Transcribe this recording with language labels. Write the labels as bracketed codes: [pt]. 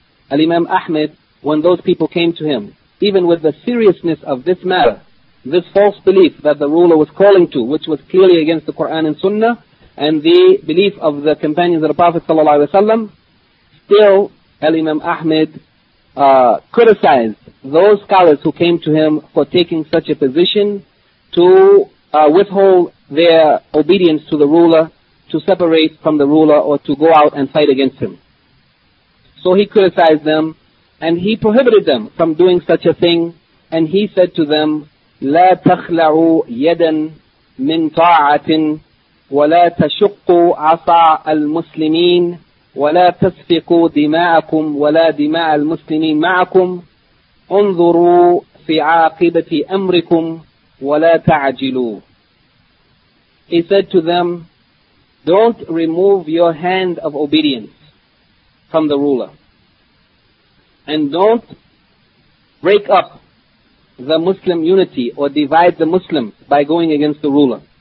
[en] Al-Imam Ahmed, when those people came to him, even with the seriousness of this matter, this false belief that the ruler was calling to, which was clearly against the Quran and Sunnah, and the belief of the companions of the Prophet sallallahu alaihi wasallam, still Al-Imam Ahmed criticized those scholars who came to him for taking such a position to withhold their obedience to the ruler, to separate from the ruler, or to go out and fight against him. So he criticized them, and he prohibited them from doing such a thing, and he said to them, [ar] لَا تَخْلَعُوا يَدًا مِنْ طَاعَةٍ وَلَا تَشُقُّوا عَصَى الْمُسْلِمِينَ وَلَا تَسْفِقُوا دِمَاءَكُمْ وَلَا دِمَاءَ الْمُسْلِمِينَ مَعَكُمْ أُنْظُرُوا فِي عَاقِبَةِ أَمْرِكُمْ وَلَا تَعَجِلُوا. [en] He said to them, don't remove your hand of obedience from the ruler. and don't break up the Muslim unity or divide the Muslims by going against the ruler.